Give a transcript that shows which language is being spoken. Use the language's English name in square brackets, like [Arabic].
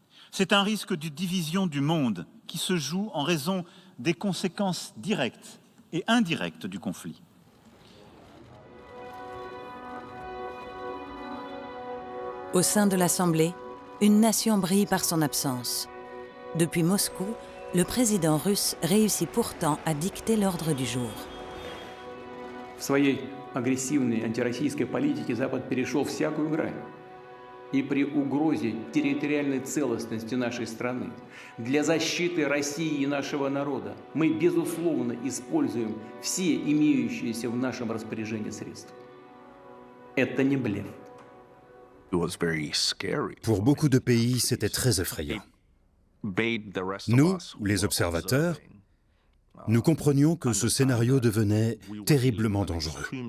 [French] C'est un risque de division du monde qui se joue en raison des conséquences directes et indirectes du conflit. Au sein de l'Assemblée, une nation brille par son absence. Depuis Moscou, le président russe réussit pourtant à dicter l'ordre du jour. [Russian] В своей агрессивной антироссийской политике Запад перешел всякую грань. И при угрозе территориальной целостности нашей страны для защиты России и нашего народа мы, безусловно, используем все имеющиеся в нашем распоряжении средства. Это не блеф. [French] Pour beaucoup de pays, c'était très effrayant. Nous, les observateurs, nous comprenions que ce scénario devenait terriblement dangereux.